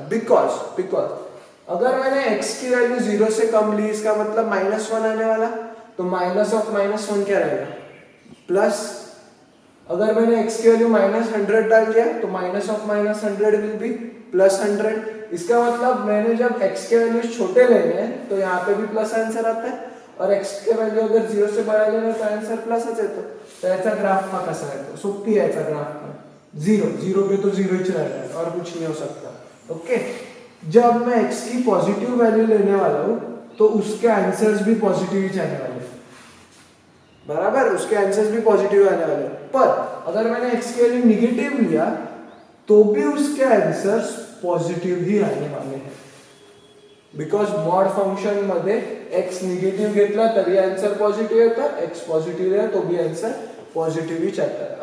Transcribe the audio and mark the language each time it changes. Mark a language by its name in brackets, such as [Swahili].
[Hindi] Because अगर मैंने x की वैल्यू 0 से कम ली इसका मतलब -1 आने वाला, तो माइनस ऑफ -1 क्या रहेगा, प्लस। अगर मैंने x की वैल्यू -100 डाल दिया तो माइनस ऑफ -100 विल बी +100। इसका मतलब मैंने जब x के वैल्यू छोटे लेने हैं तो यहाँ पे भी प्लस आंसर आता है, और x के वैल्यू अगर 0 से बड़ा लेना तो आंसर प्लस आ जाता है। [Marathi] तो याचा ग्राफ हा कसा येतो, सोपी आहे याचा ग्राफ पण [Hindi] 0 पे तो 0 ही रहेगा और कुछ नहीं हो सकता। ओके, जब मैं x की पॉजिटिव वैल्यू लेने वाला हूं तो उसके आंसर्स भी पॉजिटिव ही आने वाले, बराबर, उसके आंसर्स भी पॉजिटिव आने वाले। पर अगर मैंने x की वैल्यू निगेटिव लिया तो भी उसके आंसर्स पॉजिटिव ही आने वाले हैं, बिकॉज [Marathi] मॉड फंक्शन मध्ये x निगेटिव घेतला तरी आंसर पॉजिटिव येता, [Hindi] x पॉजिटिव लिया तो भी आंसर पॉजिटिव ही आता है।